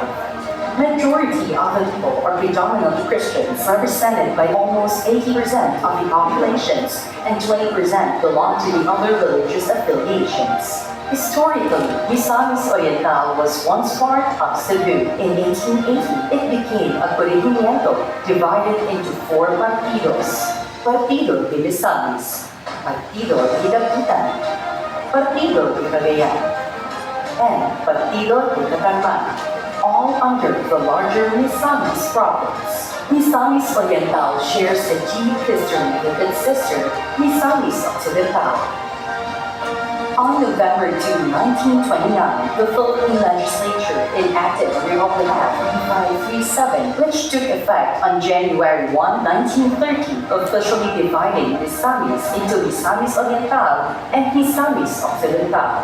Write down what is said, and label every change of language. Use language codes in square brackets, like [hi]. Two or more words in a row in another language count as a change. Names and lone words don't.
[en] Majority of the people are predominantly Christians, represented by almost 80% of the populations, and 20% belong to the other religious affiliations. Historically, Misamis Oriental was once part of Cebu. In 1880, it became a corregimiento divided into 4 partidos: Partido de Misamis, Partido de Dapitan, Partido de Cagayan, and Partido de Catarman, all under the larger Misamis province. Misamis Oriental shares a deep history with its sister, Misamis Occidental. On November 2, 1929, the Philippine legislature enacted Republic Act 3537, which took effect on January 1, 1930, officially dividing Misamis into Misamis Oriental and Misamis Occidental.